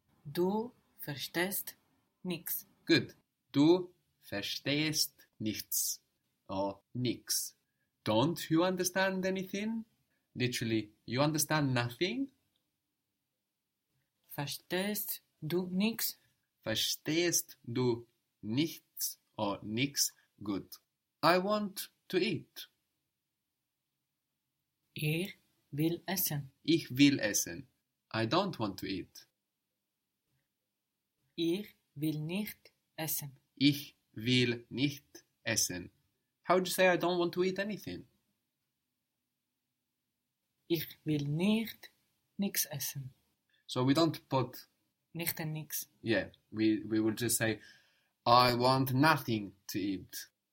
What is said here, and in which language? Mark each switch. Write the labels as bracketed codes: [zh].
[de] Du verstehst nichts. Good. Du verstehst nichts. [en] Or nix. Don't you understand anything? Literally, you understand nothing? [de] Verstehst du nichts? Verstehst du nichts or nix? [en] Good. I want to eat. [de] Ich will essen. Ich will essen. [en] I don't want to eat. [de] Ich will nicht essen. Ich will nicht essen. [en] How would you say I don't want to eat anything? [de] Ich will nicht nichts essen. [en] So we don't put... [de] Nicht and nichts. [en] Yeah, we would just say, I want nothing to eat.